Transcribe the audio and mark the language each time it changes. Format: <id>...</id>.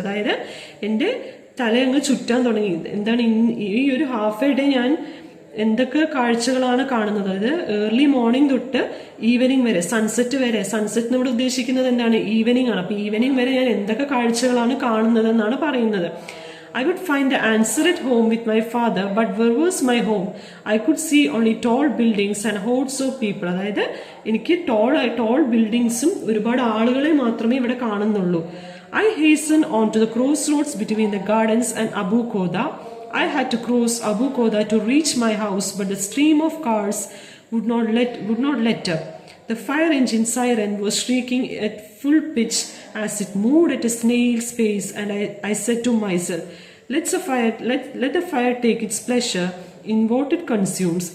<ml>അതായത് എന്റെ തലയങ്ങ് ചുറ്റാൻ തുടങ്ങി. എന്താണ് ഈ ഒരു</ml> <en>half a day</en> <ml>ഞാൻ എന്തൊക്കെ കാഴ്ചകളാണ് കാണുന്നത്. അത് ഏർലി മോർണിംഗ് തൊട്ട് ഈവനിങ് വരെ, സൺസെറ്റ് വരെ. സൺസെറ്റ് നമ്മൾ ഉദ്ദേശിക്കുന്നത് എന്താണ്, ഈവനിങ് ആണ്. അപ്പൊ ഈവനിങ് വരെ ഞാൻ എന്തൊക്കെ കാഴ്ചകളാണ് കാണുന്നത് എന്നാണ് പറയുന്നത്.</ml> <en>I would find the answer at home with my father, but where was my home? I could see only tall buildings and hordes of people.</en> <ml>അതായത് എനിക്ക് ടോൾ ബിൽഡിങ്സും ഒരുപാട് ആളുകളെ മാത്രമേ ഇവിടെ കാണുന്നുള്ളൂ.</ml> <en>I hastened on to the crossroads between the gardens and Abu Koda. I had to cross Abu Koda to reach my house, but the stream of cars would not let up. The fire engine siren was shrieking at full pitch as it moved at a snail's pace, and I said to myself, let the fire take its pleasure in what it consumes.</en>